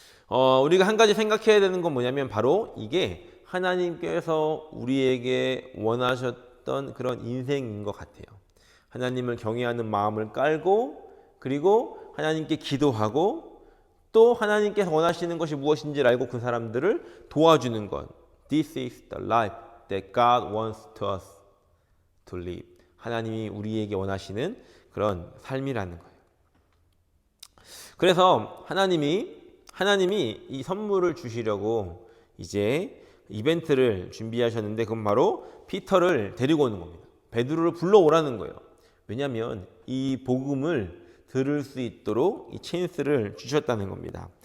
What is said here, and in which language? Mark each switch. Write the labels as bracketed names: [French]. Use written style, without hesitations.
[Korean] 우리가 한 가지 생각해야 되는 건 뭐냐면 바로 이게 하나님께서 우리에게 원하셨던 그런 인생인 것 같아요. 하나님을 경외하는 마음을 깔고 그리고 하나님께 기도하고 또 하나님께서 원하시는 것이 무엇인지를 알고 그 사람들을 도와주는 것. [English] This is the life that God wants us to live. [Korean] 하나님이 우리에게 원하시는 그런 삶이라는 거예요. 그래서 하나님이 이 선물을 주시려고 이제 이벤트를 준비하셨는데 그건 바로 피터를 데리고 오는 겁니다. 베드로를 불러오라는 거예요. 왜냐하면 이 복음을 들을 수 있도록 이 찬스를 주셨다는 겁니다.